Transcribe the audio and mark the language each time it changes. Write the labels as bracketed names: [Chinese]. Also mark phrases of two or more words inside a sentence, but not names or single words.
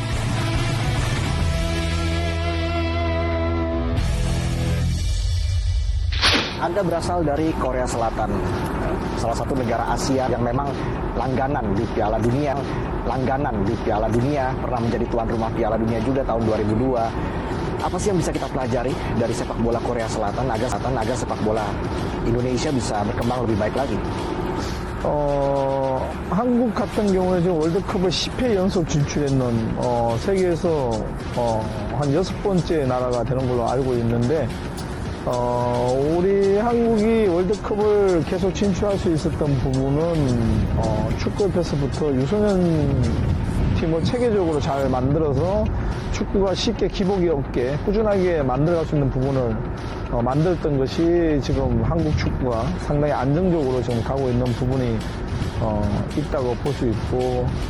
[Indonesian] Anda berasal dari Korea Selatan, salah satu negara Asia yang memang langganan di Piala Dunia, pernah menjadi tuan rumah Piala Dunia juga tahun 2002. Apa sih yang bisa kita pelajari dari sepak bola Korea Selatan agar sepak bola Indonesia bisa berkembang lebih baik lagi? [Korean] 한국 같은 경우에 지금 월드컵을 10회 연속 진출했는 세계에서 한 6번째 나라가 되는 걸로 알고 있는데 우리 한국이 월드컵을 계속 진출할 수 있었던 부분은 축구협회에서부터 유소년 팀을 체계적으로 잘 만들어서 축구가 쉽게 기복이 없게 꾸준하게 만들어갈 수 있는 부분을 만들었던 것이 지금 한국 축구가 상당히 안정적으로 지금 가고 있는 부분이 있다고 볼 수 있고